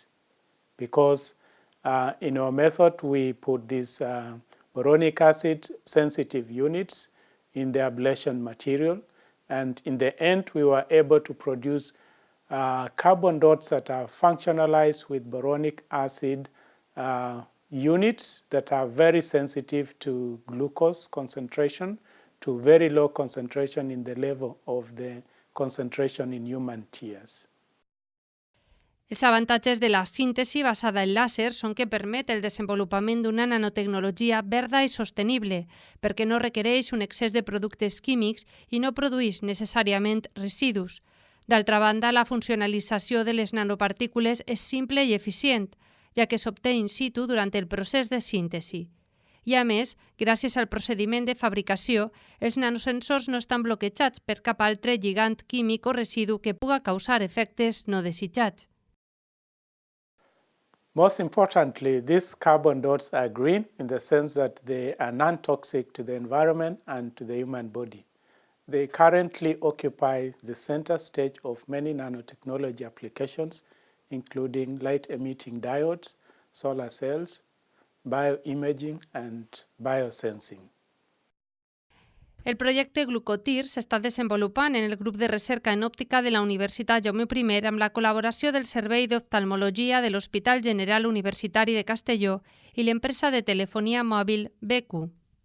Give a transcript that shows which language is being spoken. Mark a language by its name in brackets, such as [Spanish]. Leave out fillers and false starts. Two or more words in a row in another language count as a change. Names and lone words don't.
[English] Because in our method we put these boronic acid sensitive units in the ablation material, and in the end we were able to produce carbon dots that are functionalized with boronic acid units that are very sensitive to glucose concentration, to very low concentration in the level of the concentration in human tears. [Catalan] Els avantatges de la síntesi basada en làser són que permet el desenvolupament d'una nanotecnologia verda i sostenible, perquè no requereix un excés de productes químics i no produeix necessàriament residus. D'altra banda, la funcionalització de les nanopartícules és simple i eficient, ja que s'obté [Latin] in situ [Catalan] durant el procés de síntesi. I a més, gràcies al procediment de fabricació, els nanosensors no estan bloquejats per cap altre lligand químic o residu que puga causar efectes no desitjats. [English] Most importantly, these carbon dots are green in the sense that they are non-toxic to the environment and to the human body. They currently occupy the center stage of many nanotechnology applications, including light-emitting diodes, solar cells, bioimaging and biosensing. [Catalan] El projecte Glucotir s'està desenvolupant en el grup de recerca en òptica de la Universitat Jaume I amb la col·laboració del Servei d'Oftalmologia de l'Hospital General Universitari de Castelló i l'empresa de telefonia mòbil BQ.